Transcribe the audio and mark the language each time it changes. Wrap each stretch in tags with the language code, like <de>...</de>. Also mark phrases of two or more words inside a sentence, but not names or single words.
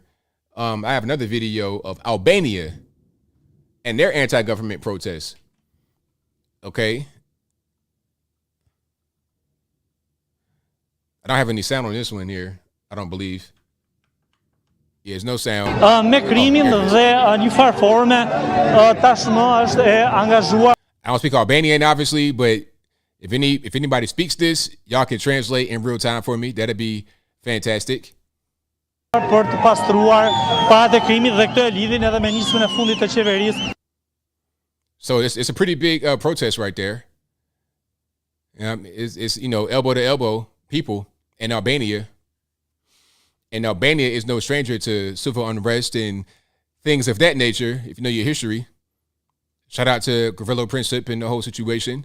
<en>I have another video of Albania and their anti-government protests. Okay. I don't have any sound on this one here. I don't believe. Yeah, there's no sound.</en> <sq>Me krimin dhe një farë forme tashmë është e angazhuar.</sq> <en>I don't speak Albanian, obviously, but if anybody speaks this, y'all can translate in real time for me. That'd be fantastic.</en> <sq>Për të pastruar paratë e krimit dhe këtë e lidhin edhe me nismën e fundit të qeverisë.</sq> <en>So it's a pretty big protest right there. It's elbow to elbow people in Albania. And Albania is no stranger to civil unrest and things of that nature, if you know your history. Shout out to Gavrilo Princip and the whole situation.</en>